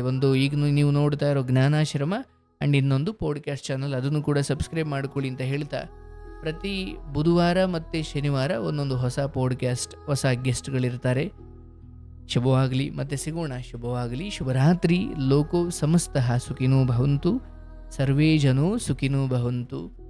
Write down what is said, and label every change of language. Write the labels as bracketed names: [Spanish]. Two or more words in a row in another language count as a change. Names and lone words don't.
[Kannada] ಒಂದು ಈಗ ನೀವು ನೋಡ್ತಾ ಇರೋ ಜ್ಞಾನಾಶ್ರಮ ಆ್ಯಂಡ್ ಇನ್ನೊಂದು [English] podcast channel, [Kannada] ಅದನ್ನು ಕೂಡ ಸಬ್ಸ್ಕ್ರೈಬ್ ಮಾಡ್ಕೊಳ್ಳಿ ಅಂತ ಹೇಳ್ತಾ, ಪ್ರತಿ ಬುಧವಾರ ಮತ್ತು ಶನಿವಾರ ಒಂದೊಂದು ಹೊಸ ಪಾಡ್ಕ್ಯಾಸ್ಟ್, ಹೊಸ ಗೆಸ್ಟ್ಗಳಿರ್ತಾರೆ. ಶುಭವಾಗಲಿ, ಮತ್ತೆ ಸಿಗೋಣ. ಶುಭವಾಗಲಿ, ಶುಭರಾತ್ರಿ. [Sanskrit] ಲೋಕೋ ಸಮಸ್ತಃ ಸುಖಿನೋ ಭವಂತು, ಸರ್ವೇ ಜನೋ ಸುಖಿನೋ ಭವಂತು.